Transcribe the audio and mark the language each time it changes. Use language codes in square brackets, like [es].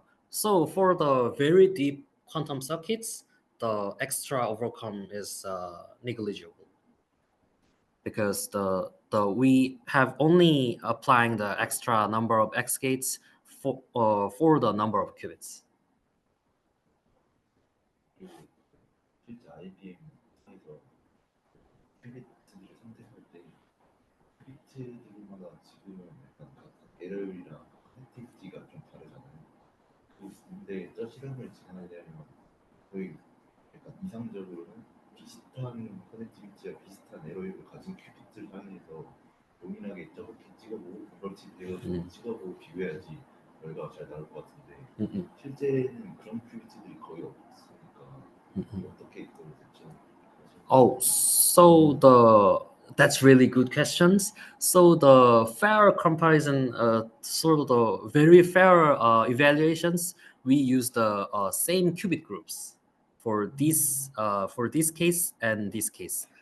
[en] So for the very deep quantum circuits, the extra overcome is negligible because we have only applying the extra number of X gates for the number of qubits. [ko] 실제 IBM에서 큐비트를 선택할 때 큐비트들마다 지금은 약간 각각 에러율이랑 컨넥티비티가 좀 다르잖아요. 근데 저 실험을 진행하려면 거의 약간 이상적으로는 비슷한 커넥티비티와 비슷한 에러율을 가진 큐비트를 사용해서 동일하게 저렇게 찍어보고 그걸 찍어보고 비교해야지 결과가 잘 나올 것 같은데 실제는 그런 큐비트들이 거의 없으니까 어떻게 그걸 대체? [en] Oh, so that's really good questions. So the fair comparison, sort of the very fair evaluations, we use the same qubit groups for this case and this case.